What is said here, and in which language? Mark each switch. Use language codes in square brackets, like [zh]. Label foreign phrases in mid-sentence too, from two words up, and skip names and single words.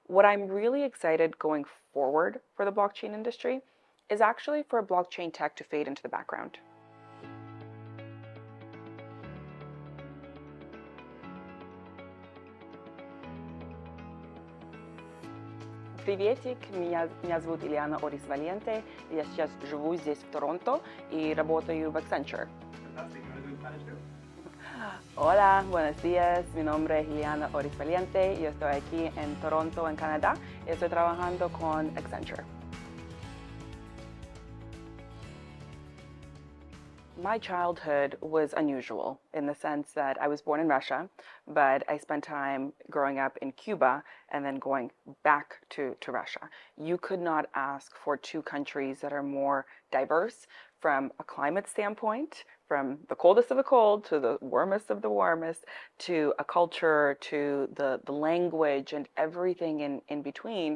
[en] What I'm really excited going forward for the blockchain industry is actually for blockchain tech to fade into the background. [ru] Приветик, меня зовут Iliana Oris Valiente, я сейчас живу здесь в Торонто и работаю в Accenture. [es] Hola, buenos días, mi nombre es Iliana Oris Valiente, yo estoy aquí en Toronto, en Canadá, y estoy trabajando con Accenture. [en] My childhood was unusual in the sense that I was born in Russia, but I spent time growing up in Cuba and then going back to Russia. You could not ask for two countries that are more diverse from a climate standpoint, from the coldest of the cold to the warmest of the warmest, to a culture, to the language and everything in between.